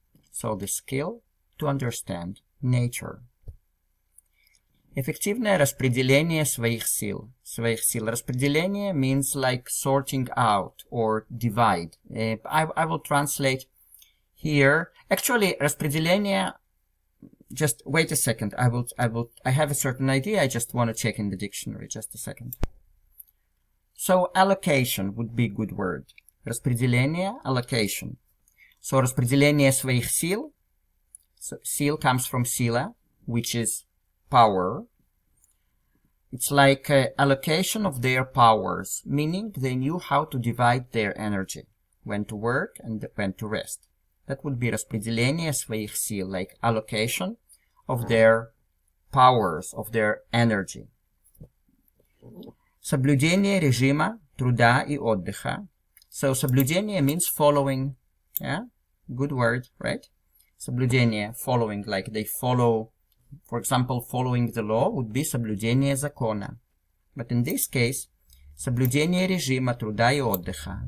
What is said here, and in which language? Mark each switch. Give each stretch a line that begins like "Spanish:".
English: So the skill to understand nature.
Russian: Эффективное распределение своих сил. Своих сил.
English: Распределение means like sorting out or divide. I will translate here. Actually, распределение, just wait a second. I have a certain idea. I just want to check in the dictionary. Just a second. So allocation would be a good word. Распределение, allocation.
Russian: So распределение своих сил.
English: So сил comes from sila, which is power. It's like allocation of their powers, meaning they knew how to divide their energy, when to work and when to rest. That would be
Russian: распределение своих сил,
English: like allocation of their powers, of their energy.
Russian: Соблюдение режима труда и отдыха.
English: So соблюдение means following. Yeah, good word, right? Соблюдение, following, like they follow. For example, following the law would be
Russian: соблюдение закона.
English: But in this case,
Russian: соблюдение режима труда и отдыха.